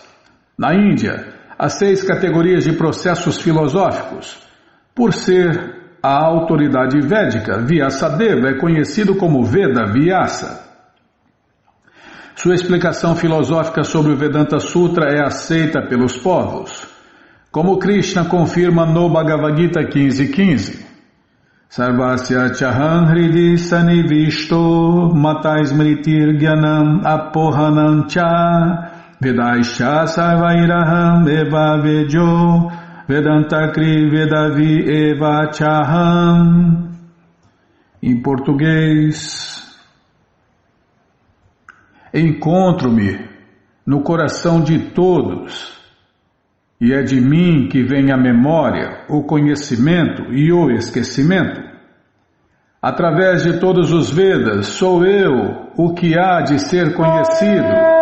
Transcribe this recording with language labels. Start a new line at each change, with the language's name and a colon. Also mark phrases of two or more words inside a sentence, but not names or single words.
Portuguese: Na Índia, há 6 categorias de processos filosóficos. Por ser a autoridade védica, Vyasadeva é conhecido como Veda Vyasa. Sua explicação filosófica sobre o Vedanta Sutra é aceita pelos povos. Como Krishna confirma no Bhagavad Gita 15.15.
Sanskrit: सर्वस्य चाहं हृदि संनिविष्टो मत्तः स्मृतिर् ज्ञानम् अपोहनं च वेदैश्च सर्वैरहम् एव वेद्यो वेदान्तकृद् वेदविद् एव चाहम्.
Portuguese: Em português: encontro-me no coração de todos, e é de mim que vem a memória, o conhecimento e o esquecimento. Através de todos os Vedas, sou eu o que há de ser conhecido.